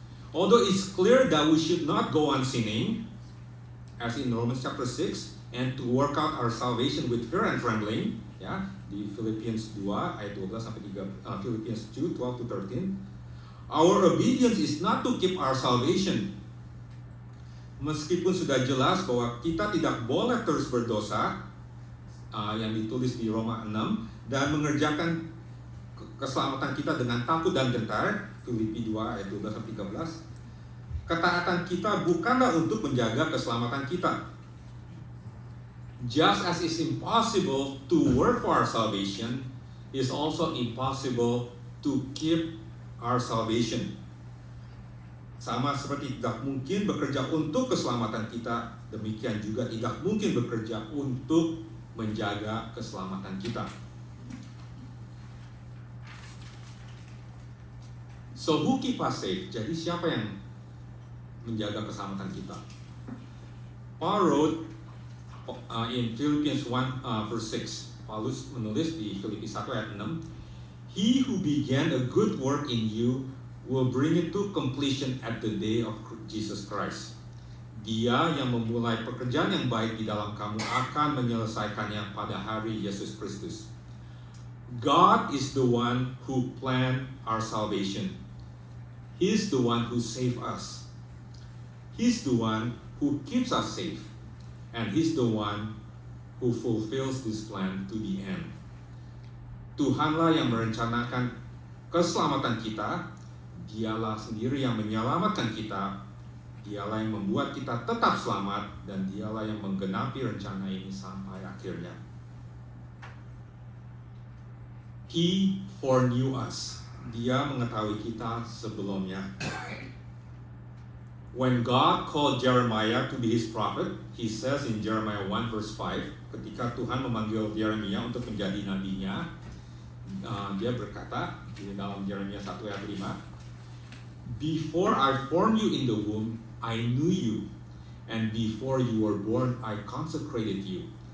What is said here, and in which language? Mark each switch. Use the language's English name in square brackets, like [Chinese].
[English] Although it's clear that we should not go on sinning, as in Romans chapter 6, and to work out our salvation with fear and trembling, [Indonesian] ya, di Philippians 2 ayat 12 sampai 3, [English] Philippians 2 12 to 13. Our obedience is not to keep our salvation. [Indonesian] Meskipun sudah jelas bahwa kita tidak boleh terus berdosa, yang ditulis di Roma 6, dan mengerjakan keselamatan kita dengan takut dan gentar, Filipi 2 ayat 12 sampai 13. Ketaatan kita bukanlah untuk menjaga keselamatan kita. [English] Just as it's impossible to work for our salvation, it's also impossible to keep our salvation. [Indonesian] Sama seperti tidak mungkin bekerja untuk keselamatan kita, demikian juga tidak mungkin bekerja untuk menjaga keselamatan kita. [English] So who keep us safe? [Indonesian] Jadi siapa yang menjaga keselamatan kita? [English] Paul wrote in Philippians 1 verse 6. [Indonesian] Paulus menulis di Filipi 1 ayat 6. [English] He who began a good work in you will bring it to completion at the day of Jesus Christ. [Indonesian] Dia yang memulai pekerjaan yang baik di dalam kamu akan menyelesaikannya pada hari Yesus Kristus. [English] God is the one who planned our salvation. He's the one who saved us. He's the one who keeps us safe. And He's the one who fulfills this plan to the end. [Indonesian] Tuhanlah yang merencanakan keselamatan kita. Dialah sendiri yang menyelamatkan kita. Dialah yang membuat kita tetap selamat. Dan Dialah yang menggenapi rencana ini sampai akhirnya. [English] He foreknew us. [Indonesian] Dia mengetahui kita sebelumnya. [English] When God called Jeremiah to be His prophet, He says in Jeremiah 1 verse 5, [Indonesian] ketika Tuhan memanggil Yeremia untuk menjadi nabinya, dia berkata di dalam Yeremia 1 ayat 5, [English] Before I formed you in the womb, I knew you, and before you were born, I consecrated you.